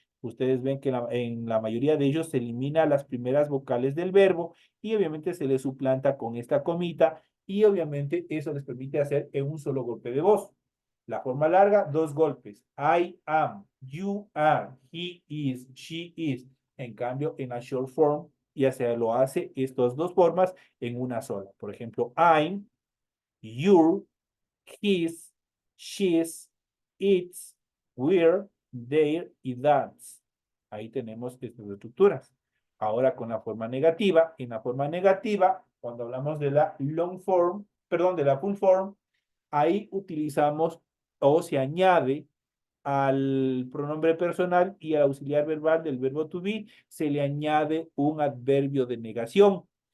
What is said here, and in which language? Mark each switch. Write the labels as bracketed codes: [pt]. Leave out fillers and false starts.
[es] Ustedes ven que en la mayoría de ellos se elimina las primeras vocales del verbo y obviamente se le suplanta con esta comita y obviamente eso les permite hacer en un solo golpe de voz. La forma larga, 2 golpes. [en] I am, you are, he is, she is. [es] En cambio, en la short form ya se lo hace estas dos formas en una sola. Por ejemplo, [en] I'm, you're, his, she's, it's, we're, they're y that's. [es] Ahí tenemos estas estructuras. Ahora con la forma negativa, en la forma negativa, cuando hablamos de la long form, perdón, de la full form, ahí utilizamos o se añade al pronombre personal y al auxiliar verbal del verbo to be, se le añade un adverbio de negación.